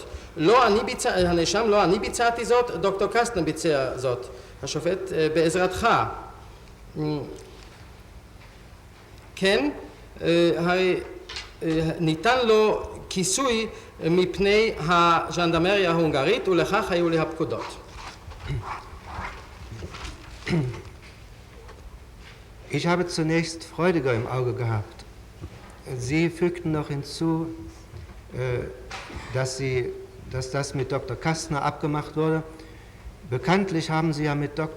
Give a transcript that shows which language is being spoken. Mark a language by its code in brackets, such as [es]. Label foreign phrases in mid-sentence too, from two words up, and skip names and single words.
[he] הנאשם לא אני ביצעתי זאת, דוקטור קסטנר ביצע זאת. השופט בעזרתך. כן, הרי ניתן לו כיסוי מפני הז'נדרמריה ההונגרית ולכך היו לי הפקודות. [de] Ich habe zunächst Freudiger im Auge gehabt. Sie fügten noch hinzu, dass das mit Dr. Kastner abgemacht wurde. Bekanntlich haben Sie ja mit Dr.